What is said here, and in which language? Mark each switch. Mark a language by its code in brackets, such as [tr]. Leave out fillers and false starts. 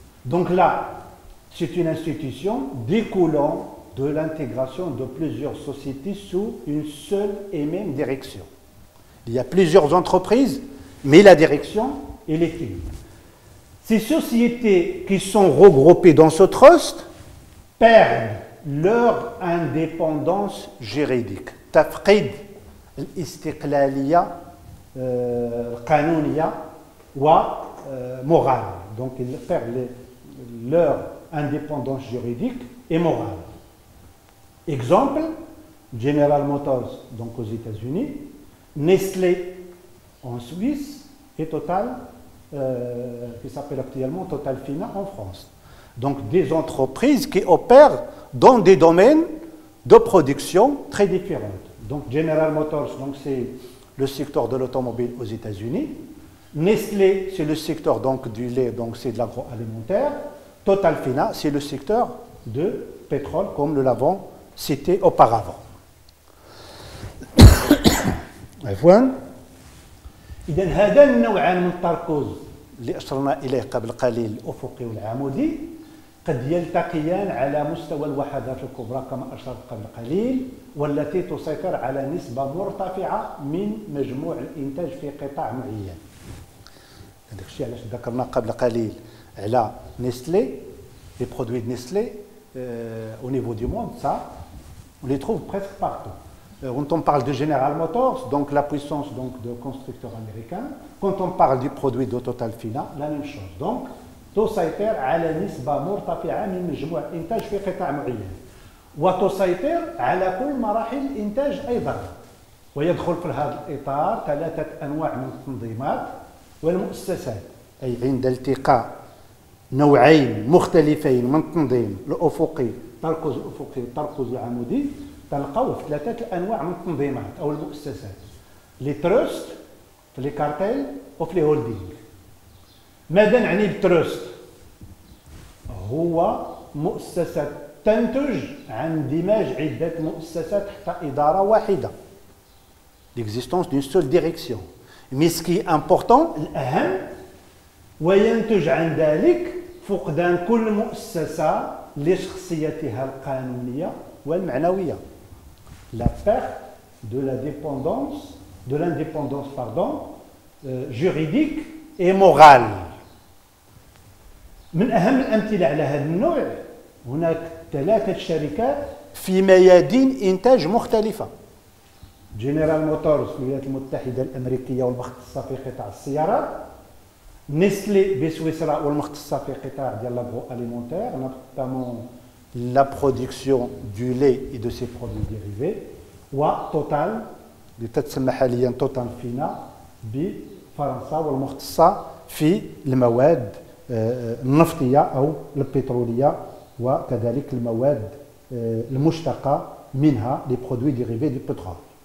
[fr] Donc là, c'est une institution découlant de l'intégration de plusieurs sociétés sous une seule et même direction. Il y a plusieurs entreprises, mais la direction, elle est une. Ces sociétés qui sont regroupées dans ce trust perdent leur indépendance juridique. [ar] تفقد الاستقلالية القانونية ومورale. [fr] Donc ils perdent leur indépendance juridique et morale. Exemple, General Motors donc aux États-Unis, Nestlé en Suisse et Total, qui s'appelle actuellement Total Fina en France. Donc des entreprises qui opèrent dans des domaines de production très différentes. Donc General Motors, c'est le secteur de l'automobile aux États-Unis. Nestlé, c'est le secteur donc, du lait, donc c'est de l'agroalimentaire. Total Fina, c'est le secteur de pétrole, comme nous l'avons cité auparavant. [ar] عفوا. إذا هذا النوعان من التركز اللي أشرنا إليه قبل قليل الأفقي والعمودي قد يلتقيان على مستوى الوحدات الكبرى كما أشرت قبل قليل والتي تسيطر على نسبة مرتفعة من مجموع الإنتاج في قطاع معين. هذاك الشيء علاش ذكرنا قبل قليل على نيستلي [fr] les produits de Nestlé au niveau du monde, ça, on les trouve presque partout. Quand on parle de General Motors, donc la puissance donc, de constructeurs américains, quand on parle du produit de Total Fina, la même chose. [ar] Donc, تسيطر على نسبة مرتفعة من مجموع الإنتاج في قطاع معين. وتسيطر على كل مراحل الإنتاج أيضا. ويدخل في هذا الإطار ثلاثة أنواع من التنظيمات والمؤسسات. أي عند التقاء نوعين مختلفين من التنظيم الأفقي التركز الأفقي والتركز العمودي تلقاو في ثلاثة أنواع من التنظيمات أو المؤسسات. لي تروست في لي كارتيل وفي لي هولدينغ. ماذا نعني بالتروست؟ هو مؤسسة تنتج عن اندماج عدة مؤسسات تحت إدارة واحدة. [fr] L'existence d'une seule direction. Mais ce qui est important, [ar] الأهم وينتج عن ذلك فقدان كل مؤسسة لشخصيتها القانونية والمعنوية. [fr] La perte de la dépendance, de l'indépendance juridique et morale. [ar] من أهم الأمثلة على هذا النوع هناك ثلاثة شركات في ميادين إنتاج مختلفة. جنرال موتورز في الولايات المتحدة الأمريكية والمختصة في قطاع السيارات. Nestlé بسويسرا والمختصة في قطاع ديال [fr] l'agroalimentaire, notamment la production du lait et de ses produits dérivés, [ar] وتوتال اللي تتسمى حاليا توتال فينا بفرنسا والمختصة في المواد النفطية أو البترولية وكذلك المواد المشتقة منها [fr] les produits dérivés du pétrole.